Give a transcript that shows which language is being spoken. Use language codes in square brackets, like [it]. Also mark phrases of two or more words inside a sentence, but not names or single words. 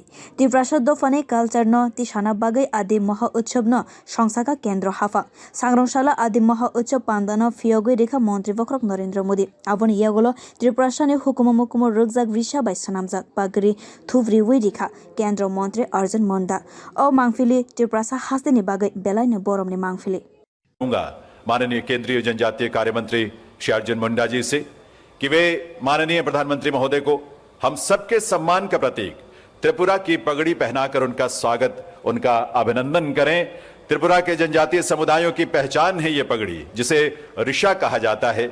[trp] त्रिपुरा दफाने कल्चर न तिशाना बागै आदि महा उत्सव न संसाका केंद्र हाफा सांग्रंशाला आदि महा उत्सव पांदान फियोगै रेखा मंत्री वक्रक नरेंद्र मोदी आबन यागलो त्रिपुरा सानि हुकुम मुकुम रुगजाक रिशाबाय सनामजाक पागरी थुब्रि वै रेखा केंद्र मंत्री अर्जुन मुंडा ओ मांगफिलि त्रिपुरा सा हास्तेनि बागै बेलायनो बरमनि मांगफिलि। [hi] माननीय केंद्रीय जनजातीय कार्य मंत्री श्री अर्जुन मुंडा जी से कि वे माननीय प्रधानमंत्री महोदय को हम सबके सम्मान का प्रतीक त्रिपुरा की पगड़ी पहनाकर उनका स्वागत, उनका अभिनंदन करें। त्रिपुरा के जनजातीय समुदायों की पहचान है ये पगड़ी, जिसे ऋषा कहा जाता है।